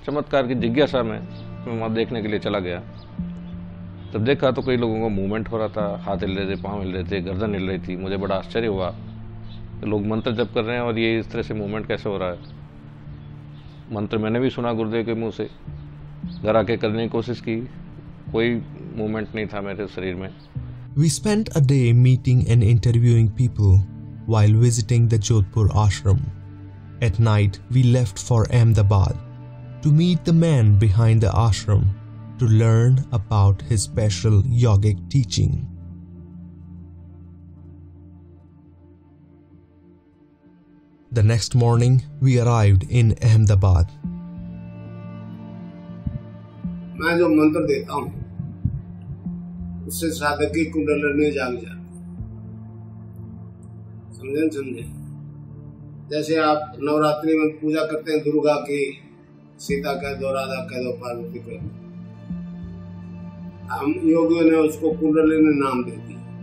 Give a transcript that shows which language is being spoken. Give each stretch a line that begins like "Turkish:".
Hindi: चमत्कार की जिज्ञासा में मैं वहाँ देखने के लिए चला गया। तब देखा तो कई लोगों का मूवमेंट हो रहा था, हाथ हिल रहे थे, पाँव हिल रहे थे, गर्दन हिल रही थी। मुझे बड़ा आश्चर्य हुआ कि लोग मंत्र जप कर रहे हैं और ये इस तरह से मूवमेंट कैसे हो रहा है। मंत्र मैंने भी सुना गुरुदेव के मुँह से, घर आके करने की कोशिश की, कोई मूवमेंट नहीं था मेरे शरीर में।
English: We spent a day meeting and interviewing people while visiting the Jodhpur ashram. At night, we left for Ahmedabad to meet the man behind the ashram to learn about his special yogic teaching. The next morning, we arrived in Ahmedabad.
Hindi: मैं जो मंत्र देता हूँ उससे साधक की कुंडलिनी जाग जाती। समझे? जैसे आप नवरात्रि में पूजा करते हैं दुर्गा की, सीता कह दो, राधा कह दो, पार्वती कह दो, हम योगियों ने उसको कुंडलिनी नाम दे दिया।